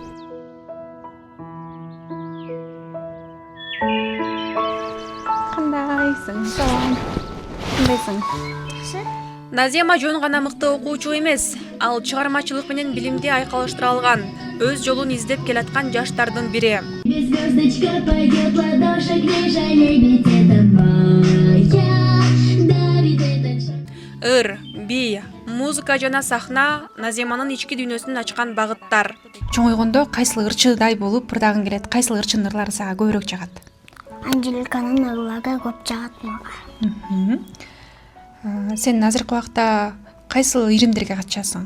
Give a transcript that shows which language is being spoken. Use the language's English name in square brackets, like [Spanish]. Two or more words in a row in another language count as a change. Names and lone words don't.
[Kyrgyz] Кандайсың? Салам. Кандайсың? Назима жөн гана мыкты окуучу эмес, ал чыгармачылык менен билимди айкалыштыра алган, өз жолун издеп келаткан жаштардын бири. [Russian] Звездочка пойдет ладошек, не жалей, ведь это моя, да ведь это... [Kyrgyz] Ыр, би, музыка жана сахна Назиманын ички дүйнөсүн ачкан багыттар. Чоңойгондо кайсыл ырчыдай болуп ырдагың келет, кайсыл ырчынын ырлары сага көбүрөөк жагат? Анжеликанын ырлары көп жагат мага. Сен азыркы убакта кайсыл иримдерге катышасың?